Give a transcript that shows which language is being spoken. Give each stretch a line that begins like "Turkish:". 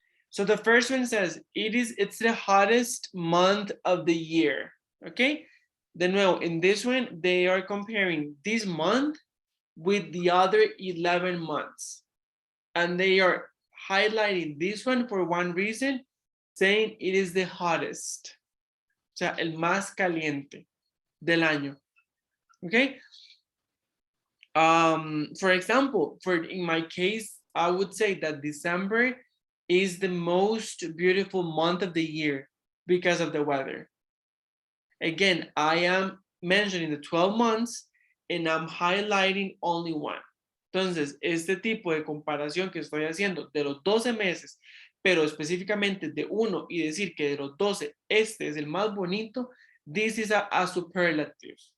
English: So the first one says, it's the hottest month of the year. Okay?
Spanish: De nuevo,
English: in this one, they are comparing this month with the other 11 months. And they are highlighting this one for one reason, saying it is the hottest.
Spanish: O sea, el más caliente del año.
English: Okay? For example, in my case, I would say that December is the most beautiful month of the year because of the weather. Again, I am mentioning the 12 months and I'm highlighting only one.
Spanish: Entonces, este tipo de comparación que estoy haciendo de los 12 meses, pero específicamente de uno y decir que de los 12, este es el más bonito,
English: this is a superlative.